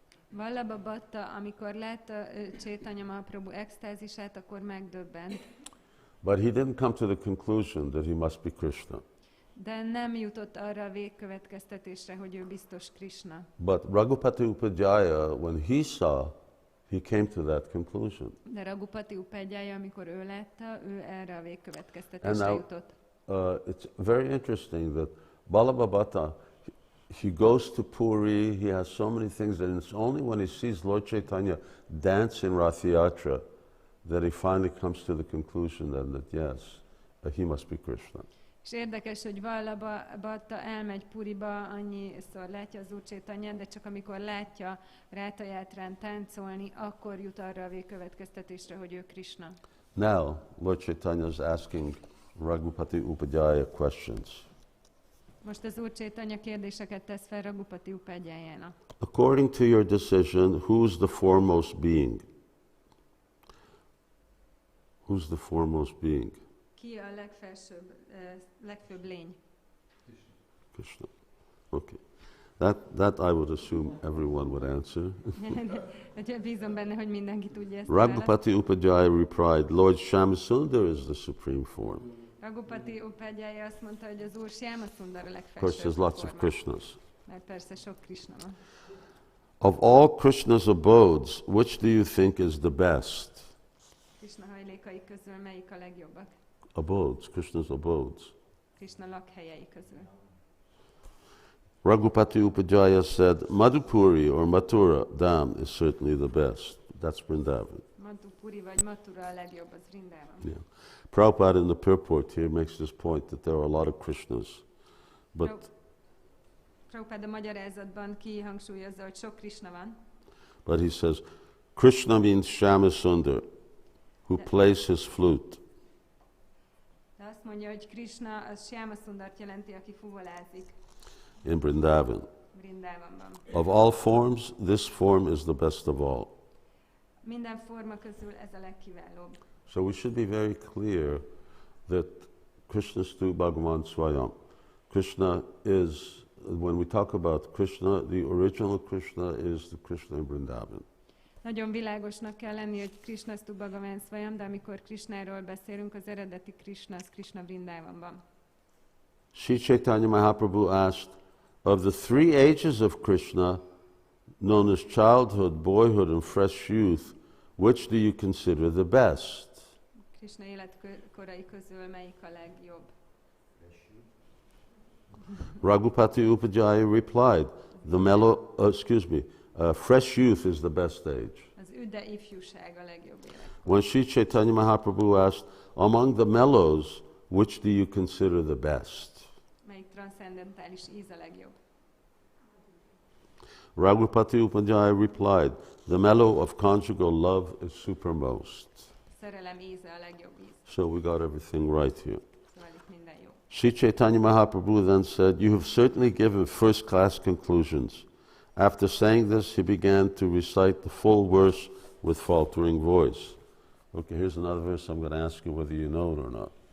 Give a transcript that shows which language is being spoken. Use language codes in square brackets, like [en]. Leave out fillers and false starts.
[hu] Vallabha Bhatta, amikor látta Caitanya Mahaprabhu extázisát, akkor megdöbbent. [en] But he didn't come to the conclusion that he must be Krishna. [hu] De nem jutott arra a végkövetkeztetésre, hogy ő biztos Krishna. [en] But Raghupati Upadhyaya, when he saw, he came to that conclusion. [hu] De Raghupati Upadhyaya, amikor ő látta, ő erre a [en] And [hu] végkövetkeztetésre [en] now, [hu] jutott. [en] it's very interesting that Balabhabata, he goes to Puri, he has so many things, and it's only when he sees Lord Caitanya dance in Rath Yatra that he finally comes to the conclusion then that yes, he must be Krishna. [hu] És érdekes, hogy Vallabhata elmegy Puriba, annyiszor látja az Úr Chaitanyát, de csak amikor látja Rátha Játrán táncolni, akkor jut arra a végkövetkeztetésre, hogy ő Krishna. [en] Now, Lord Chaitanya is asking Raghupati Upadhyaya questions. [hu] Most az Úr Chaitanya kérdéseket tesz fel Raghupati Upadhyayának. [en] According to your decision, who's the foremost being? Who's the foremost being? [hu] Ki a legfőbb lény? [en] Krishna. Okay. That I would assume everyone would answer. [hu] Bízom benne, hogy mindenki tudja ezt. [en] Raghupati Upadhyaya replied, Lord Shyamasundar is the supreme form. [hu] Raghupati Upadhyaya azt mondta, hogy az Úr Shyamasundar a [en] Of course, [hu] legfelsőbb [en] there's lots of [hu] forma. [en] Krishnas. [hu] Mert persze sok Krishna van. [en] Of all Krishna's abodes, which do you think is the best? [hu] Krishna hajlékai közül melyik a legjobbak? [en] Abodes, Krishna's abodes. [hu] Krishna lakhelyei közül. [en] Raghupati Upadhyaya said, Madhupuri or Mathura Dham is certainly the best. That's Vrindavan. [hu] Madhupuri vagy Mathura a legjobb, az Vrindavan. [en] Yeah. Prabhupada in the purport here makes this point that there are a lot of Krishnas. But [hu] Prabhupada a magyarázatban kihangsúlyozza, hogy sok Krishna van. [en] But he says, Krishna means Shyamasundar, who plays his flute. [hu] De azt mondja, hogy Krishna az Shyamasundart jelenti, aki fuvolázik [en] In Vrindavan. [hu] Vrindavanban. [en] Of all forms, this form is the best of all. [hu] Minden forma közül ez a legkiválóbb. [en] So we should be very clear that [sa] Krishnastu Bhagavan Swayam. [en] Krishna is, when we talk about Krishna, the original Krishna is the Krishna in Vrindavan. [hu] Nagyon világosnak kell lenni, hogy [sa] Krishnastu Bhagavan Swayam, [hu] de amikor Krishnáról beszélünk, az eredeti Krishna az Krishna Vrindavanban. [en] Sri Chaitanya Mahaprabhu asked, of the three ages of Krishna, known as childhood, boyhood, and fresh youth, which do you consider the best? [hu] Krishna életkorai közül melyik a legjobb? [en] Raghupati Upadhyaya replied, fresh youth is the best age. [hu] Az üde ifjúság a legjobb életkor. [en] When Sri Chaitanya Mahaprabhu asked, among the mellows, which do you consider the best? [hu] Melyik transzcendentális íz a legjobb? [en] Raghupati Upadhyaya replied, the mellow of conjugal love is supermost. [hu] Szerelem íze a legjobb íz. [en] So we got everything right here. [hu] Szóval itt minden jó. [en] Sri Chaitanya Mahaprabhu then said, you have certainly given first-class conclusions. After saying this, he began to recite the full verse with faltering voice. Okay, here's another verse. I'm going to ask you whether you know it or not.